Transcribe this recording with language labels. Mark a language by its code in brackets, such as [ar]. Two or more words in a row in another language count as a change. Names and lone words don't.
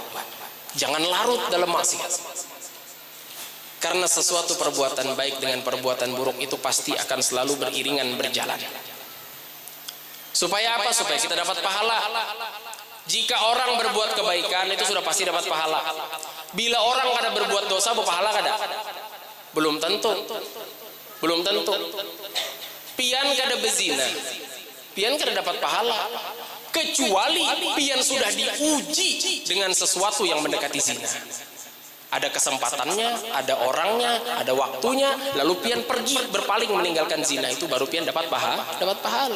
[id] Jangan larut dalam maksiat. Karena sesuatu perbuatan baik dengan perbuatan buruk itu pasti akan selalu beriringan berjalan. Supaya apa? Supaya kita dapat pahala. Jika orang berbuat kebaikan itu sudah pasti dapat pahala. [bjn] Bila orang kada berbuat dosa, berpahala kada? [id] Belum tentu. Belum tentu. [bjn] Pian kada bezina, pian kada dapat pahala. Kecuali pian sudah diuji dengan sesuatu yang mendekati zina. Ada kesempatannya, ada orangnya, ada waktunya, lalu pian pergi berpaling meninggalkan zina, itu baru pian dapat pahala.